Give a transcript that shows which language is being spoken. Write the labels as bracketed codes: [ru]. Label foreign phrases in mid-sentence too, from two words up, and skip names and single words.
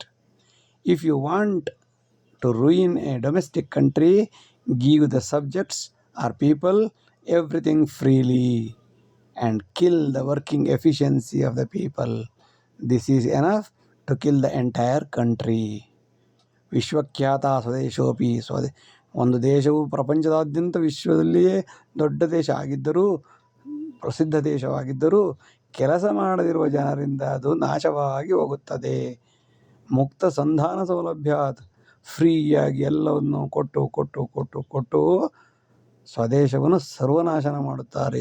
[en] If you want to ruin a domestic country, give the subjects or people everything freely and kill the working efficiency of the people. This is enough to kill the entire country. [sa] ವಿಶ್ವಖ್ಯಾತ ಸ್ವದೇಶೋಪಿ, [kn] ಒಂದು ದೇಶವು ಪ್ರಪಂಚದಾದ್ಯಂತ ವಿಶ್ವದಲ್ಲಿಯೇ ದೊಡ್ಡ ದೇಶ ಆಗಿದ್ದರೂ, ಪ್ರಸಿದ್ಧ ದೇಶವಾಗಿದ್ದರೂ, ಕೆಲಸ ಮಾಡದಿರುವ ಜನರಿಂದ ಅದು ನಾಶವಾಗಿ ಹೋಗುತ್ತದೆ. [sa] ಮುಕ್ತ ಸಂಧಾನ ಸೌಲಭ್ಯಾತ್, [kn] ಫ್ರೀಯಾಗಿ ಎಲ್ಲವನ್ನು ಕೊಟ್ಟು ಕೊಟ್ಟು ಕೊಟ್ಟು ಕೊಟ್ಟು ಸ್ವದೇಶವನ್ನು ಸರ್ವನಾಶನ ಮಾಡುತ್ತಾರೆ.